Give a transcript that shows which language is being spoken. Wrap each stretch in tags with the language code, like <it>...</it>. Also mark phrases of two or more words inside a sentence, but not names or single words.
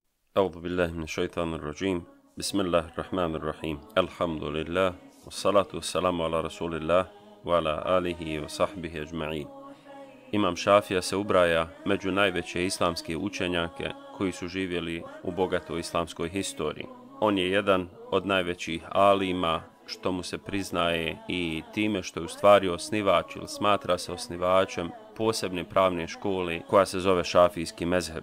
<ar>أعوذ بالله من الشيطان الرجيم بسم الله الرحمن الرحيم الحمد لله والصلاة والسلام على رسول الله وعلى آله وصحبه أجمعين.</ar> <bs>Imam Šafija se ubraja među najveće islamske učenjake koji su živjeli u bogatoj islamskoj historiji. On je jedan od najvećih alima, što mu se priznaje i time što je u stvari osnivač ili smatra se osnivačem posebne pravne škole koja se zove šafijski mezheb.</bs>